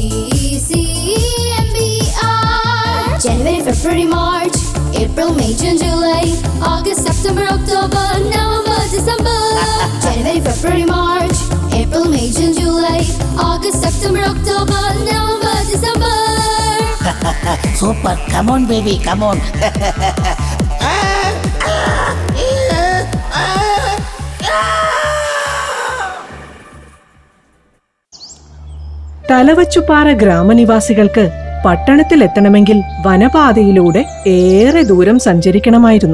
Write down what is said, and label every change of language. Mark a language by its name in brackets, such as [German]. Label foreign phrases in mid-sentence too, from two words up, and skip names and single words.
[English] December. January, February, March, April, May, June, July, August, September, October, November, December. January, February, March, April, May, June, July, August, September, October, November, December. super, come on baby, come on. [Malayalam] തലവച്ചുപാറ ഗ്രാമനിവാസികൾക്ക് പട്ടണത്തിലെത്തണമെങ്കിൽ വനപാതയിലൂടെ ഏറെ ദൂരം സഞ്ചരിക്കണമായിരുന്നു.